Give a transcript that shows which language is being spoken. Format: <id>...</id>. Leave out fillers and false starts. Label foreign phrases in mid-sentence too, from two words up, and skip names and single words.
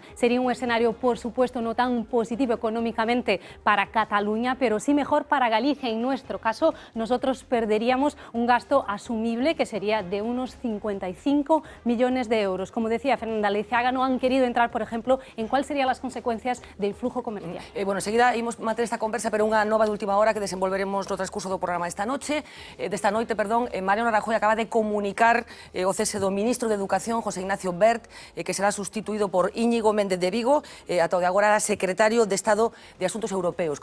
<es>Sería un escenario, por supuesto, no tan positivo económicamente para Cataluña, pero sí mejor para Galicia. En nuestro caso, nosotros perderíamos un gasto asumible que sería de unos 55 millones de euros. Como decía Fernanda Leiceaga, no han querido entrar, por ejemplo, en cuáles serían las consecuencias del flujo comercial. Bueno,</es> <gl>enseguida imos manter esta conversa, pero unha nova de última hora que desenvolveremos no transcurso do programa desta noite. Mariano Rajoy acaba de comunicar o cese do ministro de Educación, José Ignacio Wert, que será sustituído por Íñigo Méndez de Vigo, ata o de agora era secretario de Estado de Asuntos Europeos.</gl>